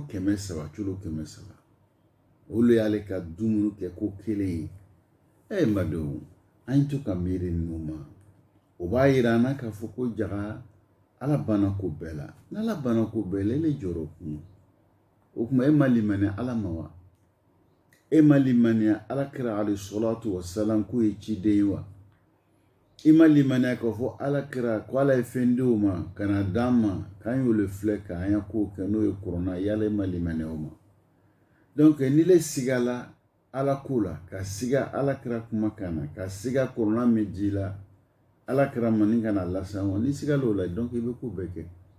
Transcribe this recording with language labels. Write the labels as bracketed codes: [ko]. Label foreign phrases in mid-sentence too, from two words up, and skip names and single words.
[bm] 300 kilo 300 olu y'ale ka dumuni kɛ ko kelen ye madenw an to ka miiri ninnu ma o b'a yira an na k'a fɔ ko jaga ala banna ko bɛɛ la n'ala banna ko bɛɛ la ele jɔrɔ kun o kuma e ma limaniya ala ma wa e ma limaniya ala kira [ar] عليه الصلاة والسلام [bm] ko ye ciden ye wa i ma limaniya k'a fɔ ala kira ko ala ye fɛn di o ma ka na d'an ma k'an y'o le filɛ k'an ya ko kɛ n'o ye kurana yala e ma limaniya o ma donc ni le sigala ala ko la ka siga ala kira kumakan na ka siga kurana min di la ala kira ma ni kana lasa wa ni siga l'o la donc i bɛ ko bɛɛ kɛ